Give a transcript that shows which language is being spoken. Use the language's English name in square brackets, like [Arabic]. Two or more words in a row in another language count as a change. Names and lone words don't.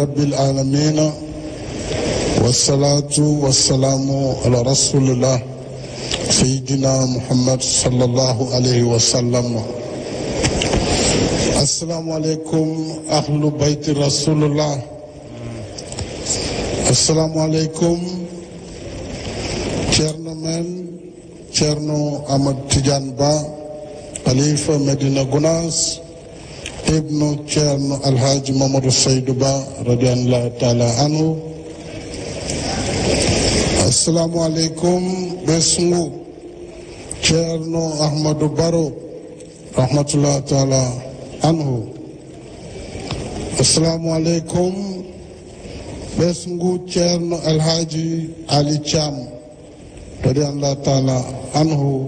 [Arabic] رب العالمين والصلاة والسلام على رسول الله سيدنا محمد صلى الله عليه وسلم. السلام عليكم أهل بيت رسول الله. السلام عليكم. [Fula] Ceerno men Ceerno Ahmad Tidiane Ba Khalifa Medina Gounass ibnu Ceerno Alhaji Mamadou Seydou Ba [Arabic] رضي الله تعالى عنه. السلام عليكم [Fula] ɓesngu Ceerno Ahmadou Baro [Arabic] رحمة الله تعالى عنه. السلام عليكم [Fula] ɓesngu Ceerno Alhaji Ali Thiam [Arabic] رضي الله تعالى عنه.